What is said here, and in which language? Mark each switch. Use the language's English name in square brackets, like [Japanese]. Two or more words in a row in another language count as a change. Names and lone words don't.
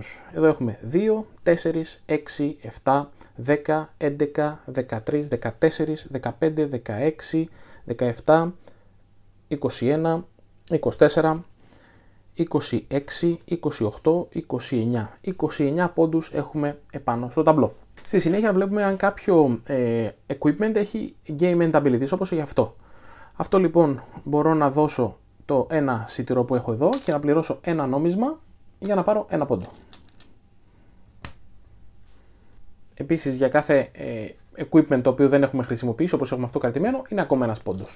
[Greek] Εδώ έχουμε 2, 4, 6, 7, 10, 11, 13, 14, 15, 16, 17, 21, 24, 26, 28, 29. 29 πόντους έχουμε επάνω στο ταμπλό. Στη συνέχεια βλέπουμε αν κάποιο equipment έχει [English] game end abilities, [Greek] όπως έχει αυτό. Αυτό λοιπόν μπορώ να δώσω το ένα σιτηρό που έχω εδώ και να πληρώσω ένα νόμισμα για να πάρω ένα πόντο. Επίσης για κάθε equipment το οποίο δεν έχουμε χρησιμοποιήσει, όπως έχουμε αυτό κρατημένο, είναι ακόμα ένας πόντος.